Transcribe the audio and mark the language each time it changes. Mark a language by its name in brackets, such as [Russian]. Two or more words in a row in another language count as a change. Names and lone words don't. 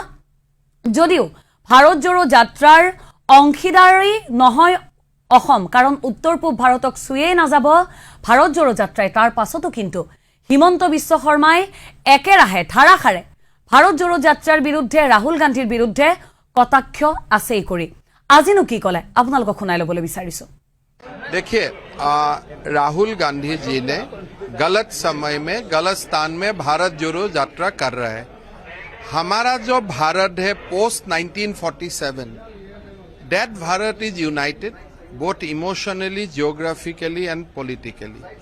[Assamese] যদিও ভাৰত জোড়ো যাত্ৰাৰ অংশীদাৰী নহয় অসম, কাৰণ উত্তৰ পূব ভাৰতক চুয়েই নাযাব ভাৰত জোড়ো যাত্ৰাই, তাৰ পাছতো কিন্তু হিমন্ত বিশ্ব শৰ্মাই একেৰাহে ধাৰাসাৰে ভাৰত জোড়ো যাত্ৰাৰ বিৰুদ্ধে, ৰাহুল গান্ধীৰ বিৰুদ্ধে কটাক্ষ আছেই কৰি। আজিনো কি ক'লে আপোনালোকক শুনাই ল'বলৈ বিচাৰিছো। [Hindi] देखिए, राहुल गांधी जी ने गलत समय में, गलत स्थान में भारत जोड़ो यात्रा कर रहे हैं। हमारा जो भारत है पोस्ट [English] 1947, that Bharat is united both emotionally, geographically and politically.